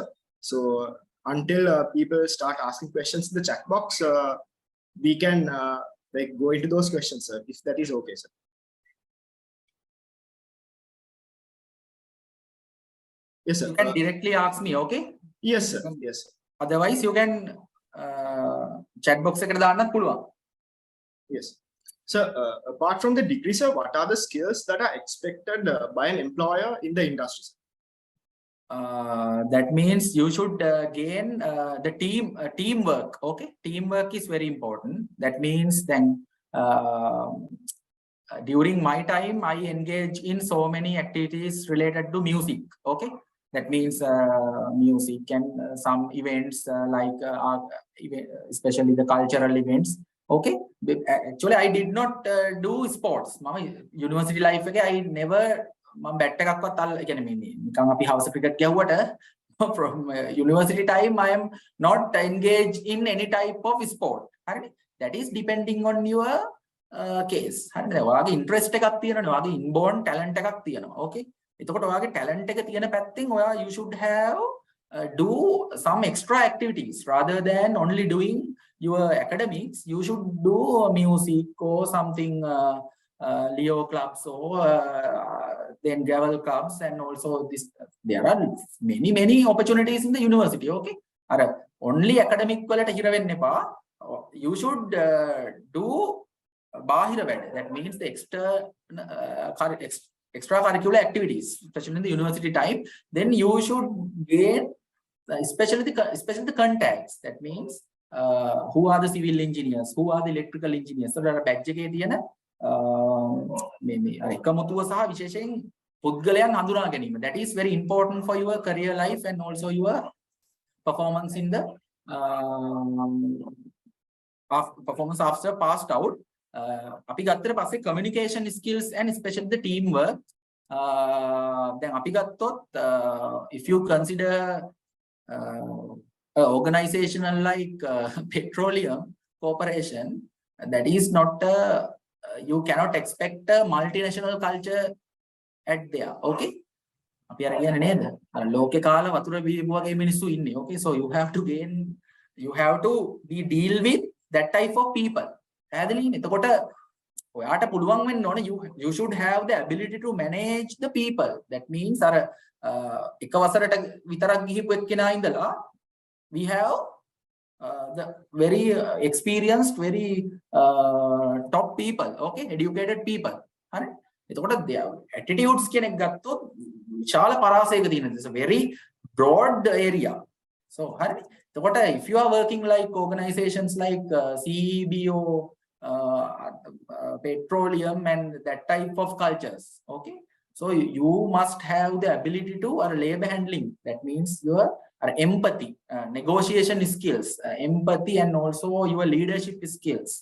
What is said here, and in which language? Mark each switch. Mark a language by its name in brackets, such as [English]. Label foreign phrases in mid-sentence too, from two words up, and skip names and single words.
[English] So until people start asking questions in the chat box, we can like go into those questions, sir, if that is okay, sir. Yes, sir. You can directly ask me, okay? Yes, sir. Yes, sir. Otherwise, you can chat box [Sinhala] එකට දාන්නත් පුළුවන්. [English] Yes. So, apart from the degree, sir, what are the skills that are expected by an employer in the industry? That means you should gain the teamwork. Okay, teamwork is very important. That means then during my time, I engage in so many activities related to music. Okay, that means music and some events like especially the cultural events. Okay, actually I did not do sports. Mama university life එකේ I never [Sinhala] මම බැට් එකක්වත් අල්ල කියන්නේ මේ නිකන් අපි house cricket ගැහුවට [English] from university time I am not engaged in any type of sport. හරිනේ, that is depending on your case. [Sinhala] හරිනේ, ඔයාගේ interest එකක් තියෙනවනේ, ඔයාගේ [English] inborn talent [Sinhala] එකක් තියෙනවා. [English] Okay, [Sinhala] එතකොට ඔයාගේ talent එක තියෙන පැත්තෙන් ඔයා [English] you should have do some extra activities rather than only doing your academics. You should do music or something, Leo clubs or then gravel clubs, and also this. There are many opportunities in the university. Okay, only academic [Sinhala] වලට හිර වෙන්න එපා. [English] You should do [Sinhala] බාහිර වැඩ. [English] That means the extracurricular activities, especially in the university time. Then you should gain especially the contacts. That means who are the civil engineers, who are the electrical engineers. So there are badge [Sinhala] එකේ තියෙන මේ එකමුතුව සහ විශේෂයෙන් පුද්ගලයන් හඳුනා ගැනීම. [English] That is very important for your career life and also your performance in the performance after passed out. [Sinhala] අපි ගත්තට පස්සේ [English] communication skills and especially the teamwork. [Sinhala] දැන් අපි ගත්තොත් [English] if you consider organization like petroleum corporation, that is not you cannot expect a multinational culture at there. [Sinhala] Okay, අපි අර කියන්නේ නේද අර ලෝකේ කාලා වතුර බීපු වගේ මිනිස්සු ඉන්නේ. [English] Okay, so you have to be deal with that type of people. [Sinhala] පැහැදිලිනේ? එතකොට ඔයාට පුළුවන් වෙන්න ඕනේ [English] you should have the ability to manage the people. That means [Sinhala] අර එක වසරට විතරක් ගිහිපු එක්කෙනා ඉඳලා [English] we have the very experienced, very top people. Okay, educated people. [Sinhala] හරි. එතකොට attitudes කියන එක ගත්තොත් විශාල පරාසයක තියෙනවා. [English] It's a very broad area. So හරි. එතකොට if you are working like organizations like CBO petroleum and that type of cultures. Okay, so you must have the ability to labor handling. That means your empathy, negotiation skills, empathy, and also your leadership skills.